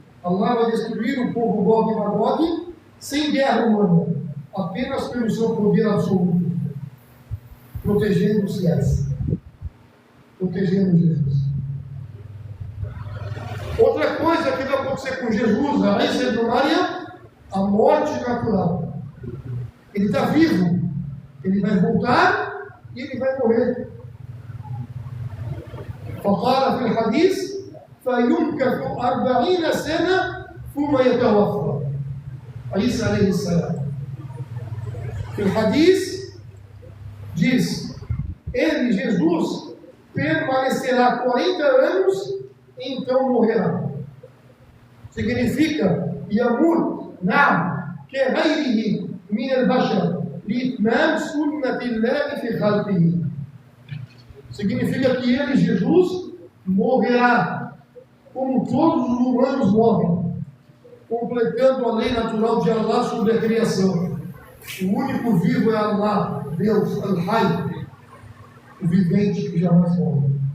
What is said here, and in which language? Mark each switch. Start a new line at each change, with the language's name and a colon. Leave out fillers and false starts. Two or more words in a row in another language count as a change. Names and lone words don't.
Portuguese: Allah vai destruir o povo Gog e Magog sem guerra humana, apenas pelo seu poder absoluto, protegendo os fiéis, protegendo Jesus. Outra coisa que vai acontecer com Jesus, a Isa de Maria, a morte natural. Ele está vivo, ele vai voltar e ele vai morrer.
Arabic: فقال في الحديث فيمكث 40 سنة ثم يتوفى. عيسى عليه السلام. في الحديث
Portuguese: diz, ele, Jesus, permanecerá 40 anos e então morrerá.
Arabic: Significa يموت نعم كغيره من البشر لإتمام سنة الله في خلقه.
Portuguese: Significa que ele, Jesus, morrerá como todos os humanos morrem, completando a lei natural de Allah sobre a criação. O único vivo é Allah, Deus, Al-Hayy, o vivente que jamais morre.